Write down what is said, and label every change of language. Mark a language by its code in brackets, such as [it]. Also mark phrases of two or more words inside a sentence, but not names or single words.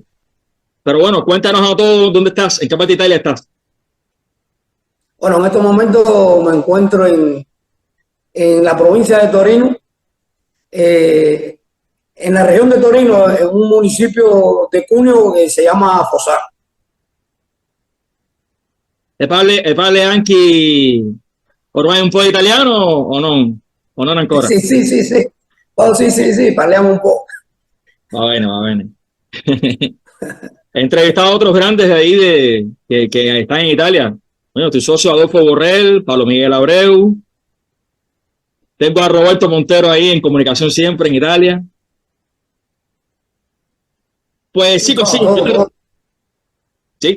[es] Pero bueno, cuéntanos a todos dónde estás, en qué parte de Italia estás. Bueno, en estos momentos me encuentro en la provincia de Torino, en la región de Torino, en un municipio de Cuneo que se llama Fossano. [it] E parli anche ormai un po' italiano o non? O non ancora? Sì. Oh, sì, parliamo un po'. Va bene. [es] He entrevistado a otros grandes de ahí que están en Italia. Bueno, tu socio Adolfo Borrell, Pablo Miguel Abreu. Tengo a Roberto Montero ahí en comunicación siempre en Italia. Pues sí, Sí.